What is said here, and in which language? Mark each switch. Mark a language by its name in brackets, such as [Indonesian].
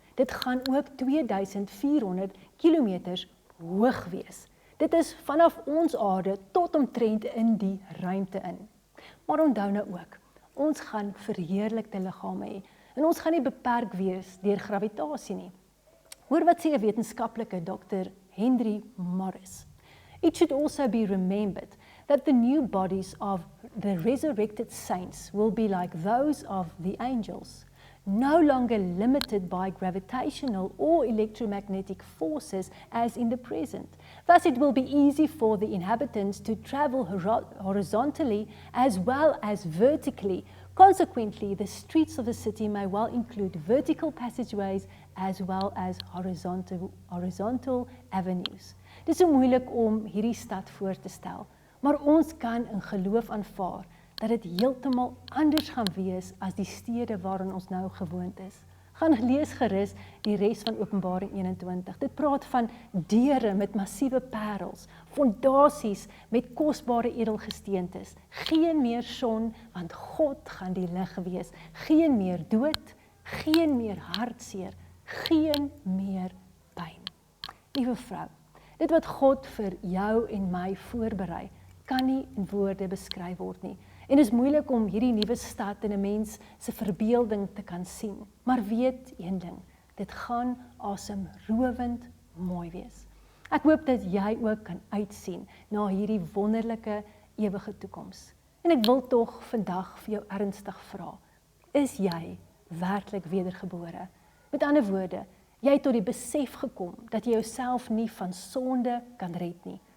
[Afrikaans] Dit gaan ook 2400 kilometers hoog wees. Dit is vanaf ons aarde tot omtrent in die ruimte in. Maar onthou nou ook, ons gaan verheerlikte liggame hê. En ons gaan nie beperk wees deur gravitasie nie. Hoor wat sê 'n wetenskaplike Dr. Henry Morris. [English] It should also be remembered that the new bodies of the resurrected saints will be like those of the angels, no longer limited by gravitational or electromagnetic forces as in the present. Thus it will be easy for the inhabitants to travel horizontally as well as vertically. Consequently, the streets of the city may well include vertical passageways as well as horizontal avenues. [Afrikaans] Dit is so moeilik om hierdie stad voor te stel, maar ons kan in geloof aanvaar dat dit heeltemal anders gaan wees as die stede waarin ons nou gewoond is. Gaan lees gerus die res van Openbaring 21. Dit praat van deure met massiewe parels, fondasies met kosbare edelgesteentes, geen meer son, want God gaan die lig wees, geen meer dood, geen meer hartseer, geen meer pyn. Liewe vrou, dit wat God vir jou en my voorberei, kan nie in woorde beskryf word nie. En is moeilik om hierdie nuwe stad in 'n mens se verbeelding te kan sien. Maar weet een ding, dit gaan asemrowend mooi wees. Ek hoop dat jy ook kan uitsien na hierdie wonderlike ewige toekoms. En ek wil tog vandag vir jou ernstig vra, is jy werklik wedergebore? Met ander woorde, jy het tot die besef gekom dat jy jouself nie van sonde kan red nie.